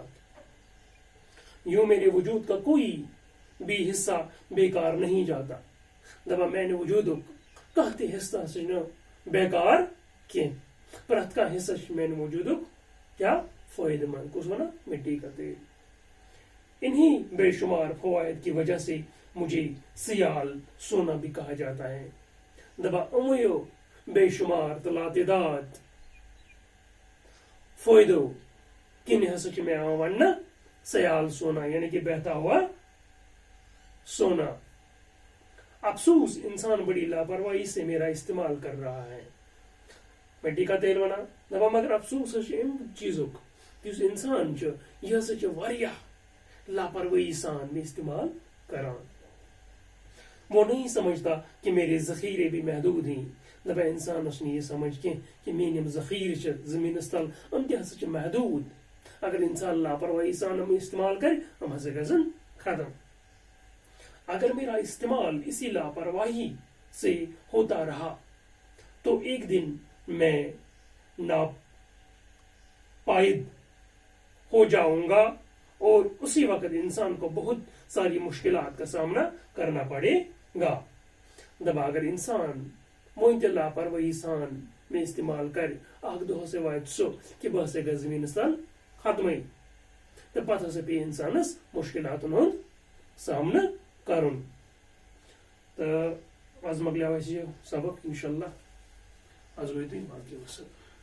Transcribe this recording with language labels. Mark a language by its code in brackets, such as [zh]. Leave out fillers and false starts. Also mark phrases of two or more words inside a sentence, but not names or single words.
[ur] یوں میرے وجود کا کوئی بھی حصہ بیکار نہیں جاتا. [ks] دپان میانہِ وجوٗدُک کانٛہہ تہِ حصہٕ ہسا چھُنہٕ بیکار کینٛہہ. پرٛٮ۪تھ کانٛہہ حصہٕ چھُ میانہِ وجوٗدُک کیا فٲیدٕ مند. کُس وَنان؟ [ur] مٹی کا تیل. انہی بے شمار فوائد کی وجہ سے مجھے سیال سونا بھی کہا جاتا ہے. [ks] دپان یِموٕے بے شمار تہٕ لاتعداد فٲیدو کِنۍ ہسا چھُ مےٚ یِوان وننہٕ [ur] سیال سونا یعنی کہ بہتا ہوا سونا. افسوس انسان بڑی لاپرواہی سے میرا استعمال کر رہا ہے. مٹی کا تیل [ks] ونان دپان مگر افسوس چھُ امہِ چیٖزُک یُس انسان چھُ یہِ ہسا چھُ واریاہ لاپرواہی سان میں استعمال کران. [ur] وہ نہیں سمجھتا کہ میرے ذخیرے بھی محدود ہیں. [ks] دپان انسانس نہیں یہ سمجھ کہ میٲنۍ یِم ذخیرٕ چھِ زٔمیٖنس تل یِم تہِ ہسا چھِ محدود. اگر انسان لاپرواہی سان یِم استعمال کرِ یِم ہسا گژھن ختم. [ur] اگر میرا استعمال اسی لاپرواہی سے ہوتا رہا تو ایک دن میں ناپائید ہو جاؤں گا اور اسی وقت انسان کو بہت ساری مشکلات کا سامنا کرنا پڑے گا. [ks] دپان اگر انسان وۄنۍ تہِ لاپرواہی سان میں استعمال کر اکھ دۄہ ہسا واتہِ سُہ کہ بہٕ ہسا گژھٕ زٔمیٖنس تل ختمٕے تہٕ پتہٕ ہسا پیٚیہِ انسانس مشکلاتن ہُنٛد سامنہٕ کرُن. تہٕ آز مۄکلیو اسہِ یہِ سبق [ar] انشاء اللہ. [ks] آز وٲتۍ باقٕے وسلام.